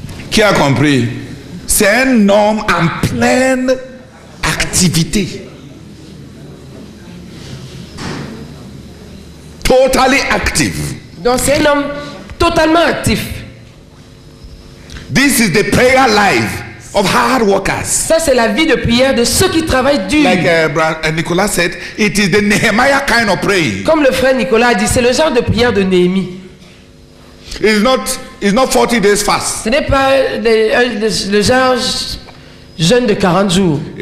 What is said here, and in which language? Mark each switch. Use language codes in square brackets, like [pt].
[fr] Qui a compris? C'est un homme en pleine activité. [en] Totally active. [fr] Donc c'est un homme totalement actif. [en] This is the prayer life of hard workers. [fr] Ça c'est la vie de prière de ceux qui travaillent dur. [en] Like Nicolas said, it is the Nehemiah kind of praying. [fr] Comme le frère Nicolas a dit, c'est le genre de prière de Néhémie. [en] It's not 40 days fast. [fr] Ce n'est pas le genre jeûne de 40 jours.